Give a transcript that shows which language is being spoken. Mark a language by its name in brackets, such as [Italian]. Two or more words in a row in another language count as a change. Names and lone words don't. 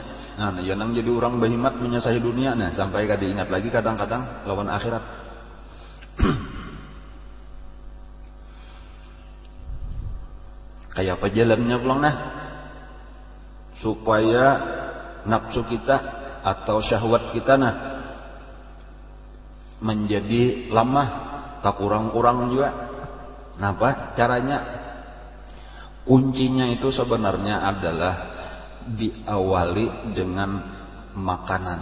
[Banjar] Nang jadi orang behimat menyasahi dunia sampai kada ingat lagi kadang-kadang lawan akhirat. Kayak apa jalannya pulang supaya nafsu kita atau syahwat kita menjadi lemah, tak kurang-kurang juga. Napa caranya? [Indonesian] Kuncinya itu sebenarnya adalah diawali dengan makanan.